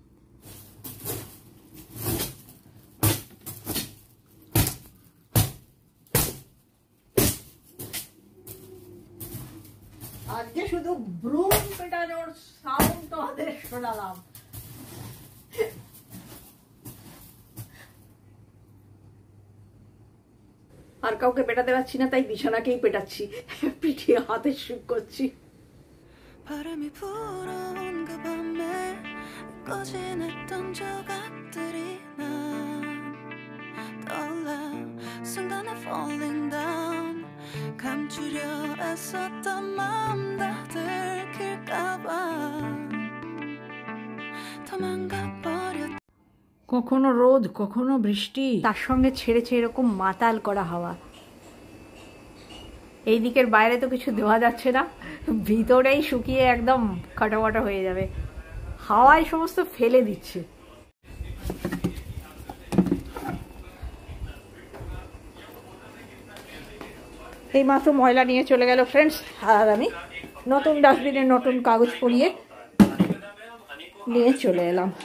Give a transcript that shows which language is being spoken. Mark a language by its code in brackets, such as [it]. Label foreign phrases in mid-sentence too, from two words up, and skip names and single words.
[bn] আজকে শুধু ব্রুম পেটানোর সাউন্ড তোমাদের শোনালাম। আর কাউকে পেটাতে পারছি না, তাই বিছানাকেই পেটাচ্ছি, পিঠিয়ে হাতে সুখ করছি। [ko] 바람이 불어온 그 밤에 꺼진했던 조각들이 난 떠올라 순간에 [en] falling down [ko] 감추려 애썼던 마음 다 들킬까봐 도망가버렸 [bn] কখনো রোদ কখনো বৃষ্টি, তার সঙ্গে ছেড়েছে এরকম মাতাল করা হাওয়া। এই দিকের বাইরে তো কিছু দেওয়া যাচ্ছে না, ভিতরেই শুকিয়ে একদম কাটাবাটা হয়ে যাবে। হাওয়ায় সমস্ত ফেলে দিচ্ছে। এই মাত্র ময়লা নিয়ে চলে গেল ফ্রেন্ডস, আর আমি নতুন ডাস্টবিনের নতুন কাগজ পরিয়ে নিয়ে চলে এলাম।